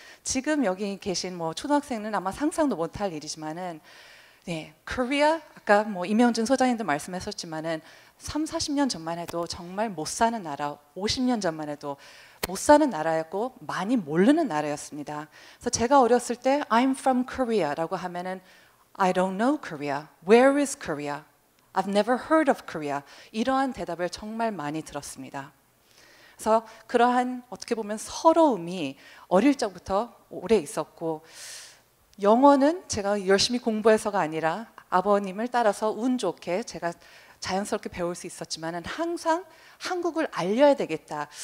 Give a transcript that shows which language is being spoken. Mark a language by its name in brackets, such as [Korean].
[Korean] 지금 여기 계신 뭐 초등학생은 아마 상상도 못할 일이지만은 네, Korea 아까 뭐 임영준 소장님도 말씀하셨지만은 3, 40년 전만 해도 정말 못 사는 나라, 50년 전만 해도 못 사는 나라였고 많이 모르는 나라였습니다. 그래서 제가 어렸을 때 [English] I'm from Korea [Korean] 라고 하면은 [English] I don't know Korea. Where is Korea? I've never heard of Korea. [Korean] 이러한 대답을 정말 많이 들었습니다. 그래서 그러한 어떻게 보면 서러움이 어릴 적부터 오래 있었고 영어는 제가 열심히 공부해서가 아니라 아버님을 따라서 운 좋게 제가 자연스럽게 배울 수 있었지만은 항상 한국을 알려야 되겠다.